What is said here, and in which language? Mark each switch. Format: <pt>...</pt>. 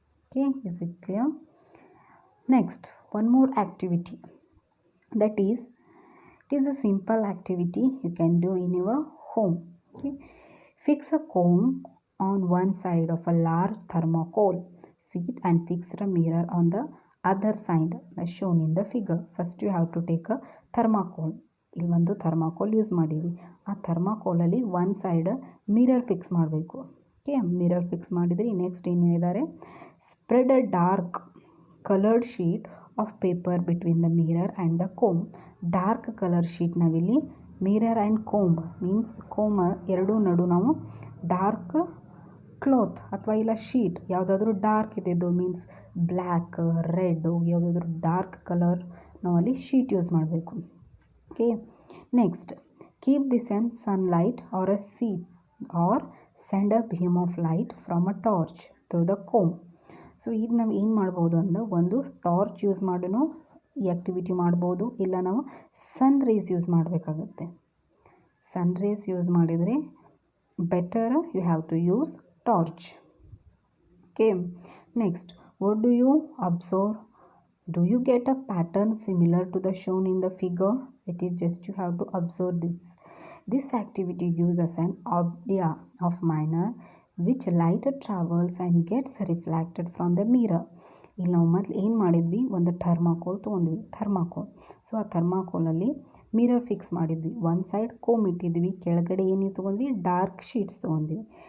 <en>Okay, is it clear? Next, one more activity, that is it is a simple activity you can do in your home. Okay, fix a comb on one side of a large thermocol. Sit and fix the mirror on the other side as shown in the figure. First you have to take a thermocol.</en> <kn>ಇಲ್ಲಿ ಒಂದು thermocol use ಮಾಡೀವಿ. ಆ ಥರ್ಮಾಕೋಲಲ್ಲಿ one side mirror fix ಮಾಡಬೇಕು.</kn> <en>okay,</en> <kn>mirror fix ಮಾಡಿದರೆ next ಏನು ಹೇಳಿದ್ದಾರೆ,</kn> <en>Spread a dark coloured sheet of paper between the mirror and the comb.</en> <kn>Dark colour sheet ನಾವಿಲ್ಲಿ mirror and comb means Kom ಎರಡೂ ನಡು ನಾವು ಡಾರ್ಕ್ ಕ್ಲಾತ್ ಅಥವಾ ಇಲ್ಲ ಶೀಟ್ ಯಾವುದಾದ್ರೂ ಡಾರ್ಕ್ ಇದ್ದಿದ್ದು ಮೀನ್ಸ್ ಬ್ಲ್ಯಾಕ್ ರೆಡ್ ಯಾವುದಾದ್ರೂ ಡಾರ್ಕ್ ಕಲರ್ ನಾವಲ್ಲಿ ಶೀಟ್ ಯೂಸ್ ಮಾಡಬೇಕು.</kn> <en>Okay, next keep this on sunlight or a seat or send a beam of light from a torch through the comb.</en> <kn>So ಇದು ನಾವು ಏನು ಮಾಡ್ಬೋದು ಅಂದ್ರೆ ಒಂದು ಟಾರ್ಚ್ ಯೂಸ್ ಮಾಡಿನೂ ಈ ಆ್ಯಕ್ಟಿವಿಟಿ ಮಾಡ್ಬೋದು, ಇಲ್ಲ ನಾವು ಸನ್ ರೇಸ್ ಯೂಸ್ ಮಾಡಬೇಕಾಗುತ್ತೆ. ಸನ್ ರೇಸ್ ಯೂಸ್ ಮಾಡಿದರೆ better,</kn> <en>You have to use torch. Okay, next, what do you observe? Do you get a pattern similar to the shown in the figure? It is just you have to observe this. This activity gives us an idea of manner which light travels and gets reflected from the mirror.</en> <kn>ಇಲ್ಲಿ ನಾವು ಮೊದಲು ಏನು ಮಾಡಿದ್ವಿ, ಒಂದು thermocol ತೊಗೊಂಡ್ವಿ, thermocol. So ಆ ಥರ್ಮಾಕೋಲಲ್ಲಿ mirror fix ಮಾಡಿದ್ವಿ, ಒಂದು ಸೈಡ್ ಕೋಮ್ ಇಟ್ಟಿದ್ವಿ, ಕೆಳಗಡೆ ಏನು ತೊಗೊಂಡ್ವಿ, ಡಾರ್ಕ್ ಶೀಟ್ಸ್ ತೊಗೊಂಡ್ವಿ.</kn>